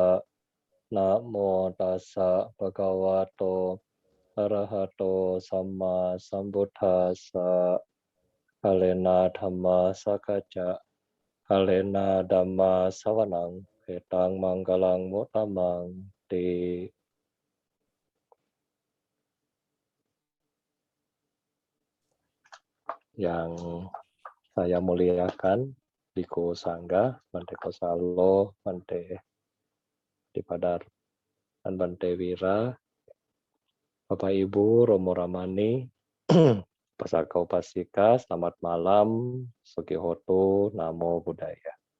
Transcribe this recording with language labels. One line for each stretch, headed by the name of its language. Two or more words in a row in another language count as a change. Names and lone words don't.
Pali: Namo tassa bhagavato arahato samma sambuddhassa. Kalena dhamma sakacca. Kalena dhamma savanang. Ketang manggalang mutamang di.
Indonesian: Yang saya muliakan Bhikkhu Sangga, Bante Kosalo, Bante Dipadar, dan Bante Wira, Bapak Ibu, Romo Ramani, Pasaka Upasika, selamat malam,
Pali: Sugihoto, Namo Buddhaya.